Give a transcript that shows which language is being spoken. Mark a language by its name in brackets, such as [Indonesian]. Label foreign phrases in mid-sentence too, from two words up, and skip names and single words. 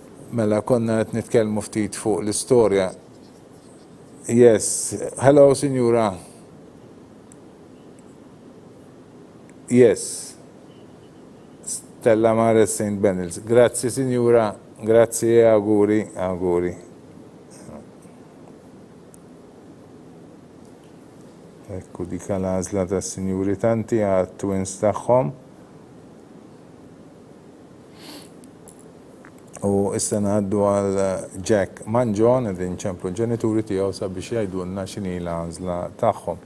[Maltese] Mela konna qed nitkellmu ftit fuq l-istorja. [English] Yes, hello Signora. Yes. Stella Maris St. Benils. [Italian] Grazzi Signora, grazzi e auguri, auguri. [Maltese] Ekku dika l-għażla tas-Sinjuri tanti għat-twins tagħhom. U issa ngħaddu għal Jack Manjon qegħdin ċemplu l-ġenituri tiegħu sabiex jgħidulna x'inhi l-għażla tagħhom.